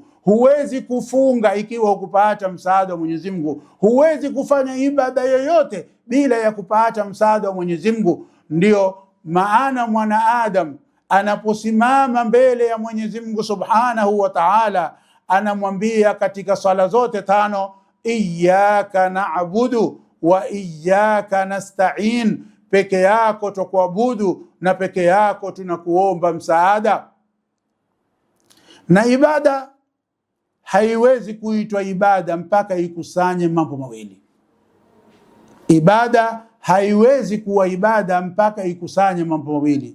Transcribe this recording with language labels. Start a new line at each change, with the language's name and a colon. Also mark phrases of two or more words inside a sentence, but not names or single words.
Swahili: Huwezi kufunga ikiwa hukupata msaada wa Mwenyezi Mungu. Huwezi kufanya ibada yoyote bila ya kupata msaada wa Mwenyezi Mungu. Ndio maana mwanaadamu anaposimama mbele ya Mwenyezi Mungu
Arabic: سبحانه وتعالى,
Swahili: anamwambia katika swala zote tano,
Arabic: إياك نعبد وإياك نستعين,
Swahili: peke yako tukuabudu na peke yako tunakuomba msaada. Na ibada haiwezi kuitwa ibada mpaka ikusanye mambo mawili. Ibada haiwezi kuwa ibada mpaka ikusanye mambo mawili.